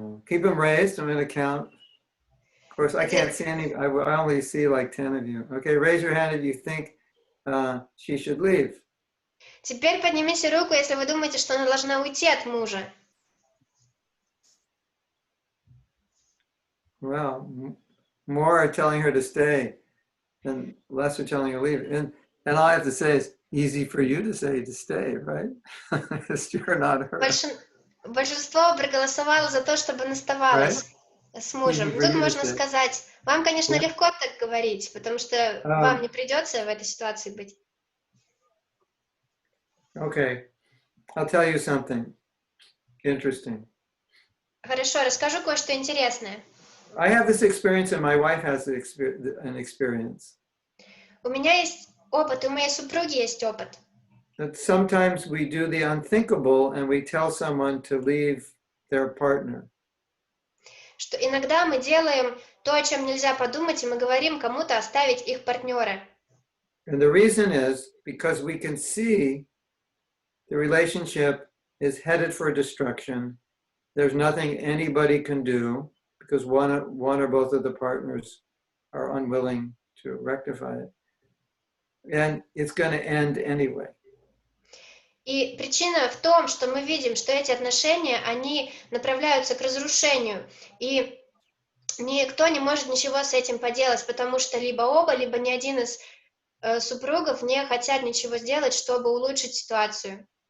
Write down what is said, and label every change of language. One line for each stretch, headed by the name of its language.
English: Keep them raised. I'm going to count. Of course, I can't see any. I only see like 10 of you. Okay, raise your hand if you think she should leave.
Russian: Теперь поднимите руку, если вы думаете, что она должна уйти от мужа.
English: Well, more are telling her to stay, and less are telling her to leave. And all I have to say is, easy for you to say to stay, right? Because you're not her.
Russian: Большинство проголосовало за то, чтобы она оставалась с мужем. Тут можно сказать, вам, конечно, легко так говорить, потому что вам не придется в этой ситуации быть.
English: Okay, I'll tell you something interesting.
Russian: Хорошо, расскажу кое-что интересное.
English: I have this experience, and my wife has an experience.
Russian: У меня есть опыт, и у моей супруги есть опыт.
English: That sometimes we do the unthinkable, and we tell someone to leave their partner.
Russian: Что иногда мы делаем то, о чем нельзя подумать, и мы говорим кому-то оставить их партнера.
English: And the reason is because we can see the relationship is headed for destruction. There's nothing anybody can do because one or both of the partners are unwilling to rectify it. And it's going to end anyway.
Russian: И причина в том, что мы видим, что эти отношения, они направляются к разрушению. И никто не может ничего с этим поделать, потому что либо оба, либо ни один из супругов не хотят ничего сделать, чтобы улучшить ситуацию.